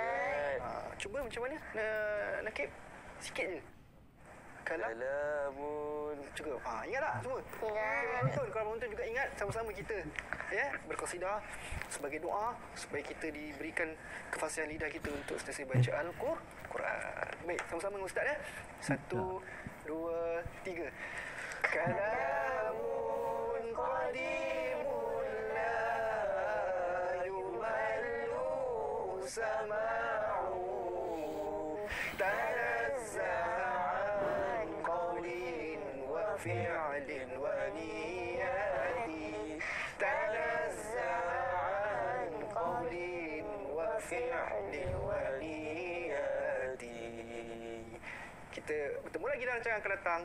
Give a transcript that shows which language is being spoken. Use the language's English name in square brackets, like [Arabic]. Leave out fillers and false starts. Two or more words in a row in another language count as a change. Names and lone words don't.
[Malay] Cuba macam mana? Nakib sikit je. Kalamun. Cukup. Ingat tak semua? Ingat. Okay, penonton, kalau penonton juga ingat, sama-sama kita berqasidah sebagai doa supaya kita diberikan kefasihan lidah kita untuk sentiasa baca Al-Quran. Baik, sama-sama dengan Ustaz ya. 1, 2, 3. [Arabic] كلام قديم لا يمل سماعه تنزه عن قول وفعل ونية تنزه عن قول وفعل ونية. [Malay] Kita bertemu lagi dalam rancangan akan datang.